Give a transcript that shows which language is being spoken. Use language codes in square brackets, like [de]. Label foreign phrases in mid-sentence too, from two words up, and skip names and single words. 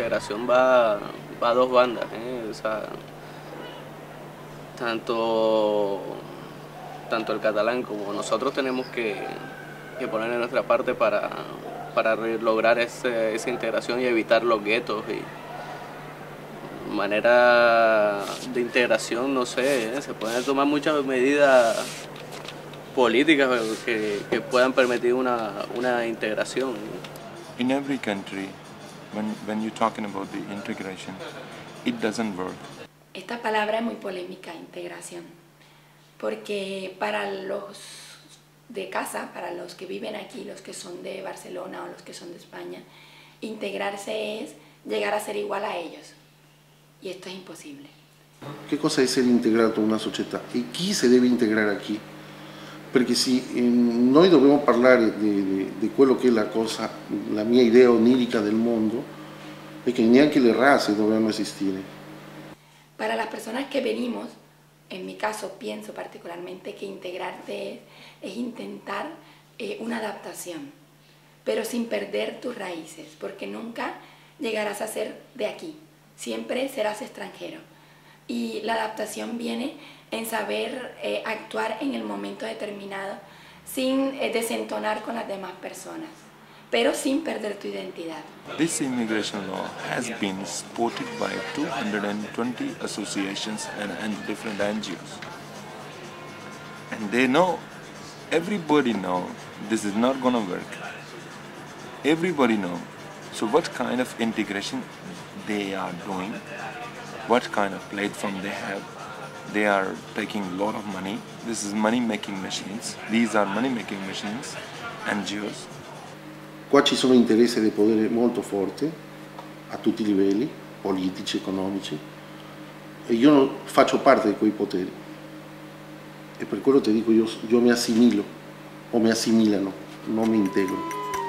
[es] integración va a dos bandas, o sea, tanto el catalán como nosotros tenemos que poner en nuestra parte para lograr esa integración y evitar los guetos y manera de integración, no sé, se pueden tomar muchas medidas políticas que puedan permitir una integración. [en] In every country, when you're talking about the integration, it doesn't work. [es] Esta palabra es muy polémica, integración, porque para los de casa, para los que viven aquí, los que son de Barcelona o los que son de España, integrarse es llegar a ser igual a ellos, y esto es imposible. [it] Che cosa è essere integrato in una società e chi si deve integrare a chi? Perché se noi dobbiamo parlare di quello che è la mia idea onirica del mondo, è che neanche le razze dovevano esistere. [es] Para las personas que venimos, en mi caso pienso particularmente que integrarte es intentar una adaptación, pero sin perder tus raíces, porque nunca llegarás a ser de aquí, siempre serás extranjero. Y la adaptación viene en saber actuar en el momento determinado sin desentonar con las demás personas, pero sin perder tu identidad. [en] This immigration law has been supported by 220 associations and different NGOs. And they know, everybody know, this is not going to work. Everybody know. So what kind of integration they are doing, what kind of platform they have. They are taking a lot of money. This is money-making machines. These are money-making machines, NGOs. [it] Qua ci sono interessi di potere molto forti, a tutti i livelli, politici, economici, e io non faccio parte di quei poteri. E per quello ti dico, io mi assimilo, o mi assimilano, non mi integro.